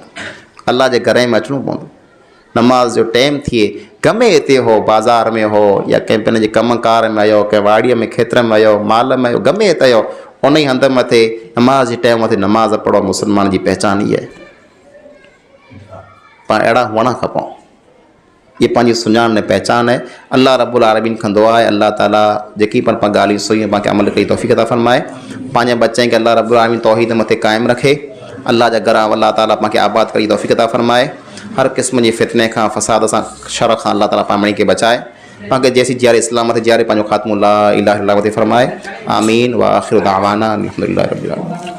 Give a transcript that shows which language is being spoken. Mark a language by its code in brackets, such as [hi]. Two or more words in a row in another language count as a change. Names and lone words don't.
[sd] अल्लाह जे घर में अचिणो पवंदो। नमाज़ जो टाइम थिए, गमे हिते हो, बाज़ार में हो या कंहिं पंहिंजे कमकार में आयो, कंहिं वाड़ीअ में खेत्र में आयो, माल में आयो, गमे हिते आयो, उन ई हंधि मथे नमाज़ जे टाइम मथे नमाज़ पढ़ो। मुसलमान जी पहचान इहा आहे। पाण अहिड़ा हुअणु खपूं। ये पंहिंजी सुञाण ने पहचान है। अल्लाह [ar] رب العالمين [sd] कंदो आहे। अल्लाह ताला जेकी पण पाण ॻाल्हियूं सुनियूं पाण खे अमल कई तौफ़ीक़ अता फरमाए। पंहिंजे बच्चनि खे अल्लाह [ar] رب العالمين [sd] तौहीद मथे क़ाइमु रखे। अल्लाह जा घर अल्लाह ताला पाण खे आबाद करी तौफ़ीक़ अता फरमाए। हर क़िस्म जी फितने खां, फसाद सां, शर खां अल्लाह ताला पाण खे बचाए। पाण खे जैसी जियारे इस्लाम मथे जियारे पंहिंजो ख़ात्मो [ar] لا إله إلا الله [sd] मथे फरमाए। [ar] آمين وآخر دعوانا الحمد لله رب العالمين.